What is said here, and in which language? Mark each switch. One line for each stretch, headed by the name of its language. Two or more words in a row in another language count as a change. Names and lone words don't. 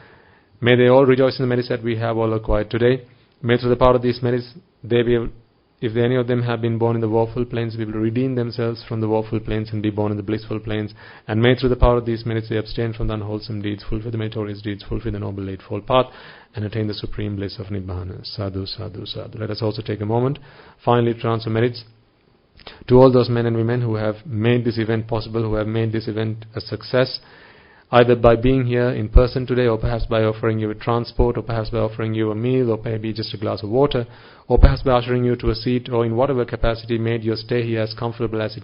English: May they all rejoice in the merits that we have all acquired today. May through the power of these merits, they be if any of them have been born in the woeful planes, we will redeem themselves from the woeful planes and be born in the blissful planes. And may through the power of these merits they abstain from the unwholesome deeds, fulfill the meritorious deeds, fulfill the noble eightfold path, and attain the supreme bliss of Nibbana.
Pali: Sadhu, sadhu, sadhu.
English: Let us also take a moment, finally transfer merits to all those men and women who have made this event possible, who have made this event a success, either by being here in person today, or perhaps by offering you a transport, or perhaps by offering you a meal, or maybe just a glass of water, or perhaps by ushering you to a seat, or in whatever capacity made your stay here as comfortable as